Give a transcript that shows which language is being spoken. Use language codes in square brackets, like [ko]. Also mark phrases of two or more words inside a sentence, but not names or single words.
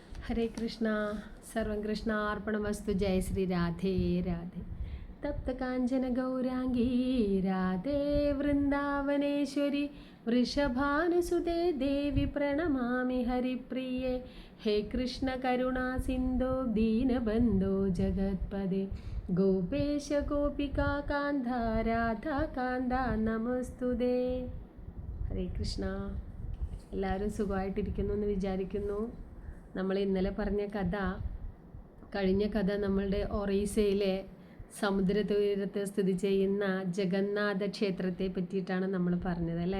[sa] हरे कृष्णा सर्वं कृष्णार्पणमस्तु जय श्री राधे राधे तप्त कांचन गौरांगी राधे वृंदावनेश्वरी वृषभानुसुते देवी प्रणमामि हरिप्रिये हे कृष्ण करुणा सिंधो दीनबंधो जगत्पदे गोपेश गोपिका कान्धा राधा कान्धा നമസ്തുതേ. ഹരേ കൃഷ്ണ. [ml] എല്ലാവരും സുഖമായിട്ടിരിക്കുന്നു എന്ന് വിചാരിക്കുന്നു. നമ്മൾ ഇന്നലെ പറഞ്ഞ കഥ, കഴിഞ്ഞ കഥ നമ്മളുടെ ഒറീസയിലെ സമുദ്രതീരത്ത് സ്ഥിതി ചെയ്യുന്ന ജഗന്നാഥ ക്ഷേത്രത്തെ പറ്റിയിട്ടാണ് നമ്മൾ പറഞ്ഞത് അല്ലേ.